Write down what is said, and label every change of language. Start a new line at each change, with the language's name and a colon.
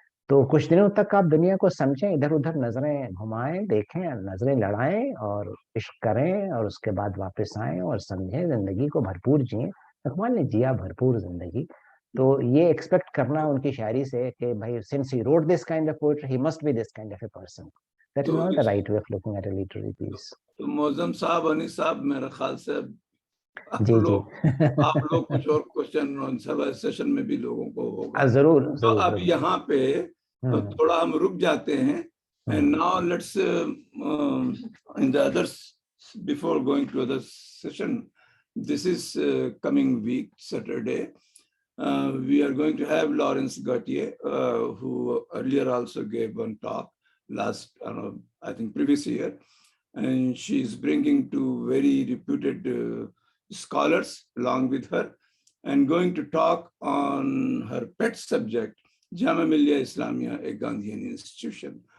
Urdu: تو کچھ دنوں تک آپ دنیا کو سمجھیں, ادھر ادھر نظریں گھمائیں, دیکھیں, نظریں لڑائیں اور عشق کریں اور اس کے بعد واپس آئیں اور سمجھیں, زندگی کو بھرپور جئیں. اقبال نے جیا بھرپور زندگی. تو یہ ایکسپیکٹ کرنا ان کی شاعری سے کہ بھائی
English: since he wrote this kind of poetry, he must be this kind of a person. That is not the right way of looking at a literary piece.
Urdu: تو معظم صاحب, انیس صاحب, میرے خیال سے جی جی آپ لوگ کچھ اور کوشچن سیشن میں بھی لوگوں کو ہوگا. ضرور تو ضرور. اب یہاں پہ تھوڑا ہم رک جاتے ہیں.
English: And now let's in the others, before going to other session, this is coming week Saturday. We are going to have Lawrence Gautier, who earlier also gave one talk last, I think previous year, and she is bringing two very reputed scholars along with her, and going to talk on her pet subject, Jamia Millia Islamia, a Gandhian institution.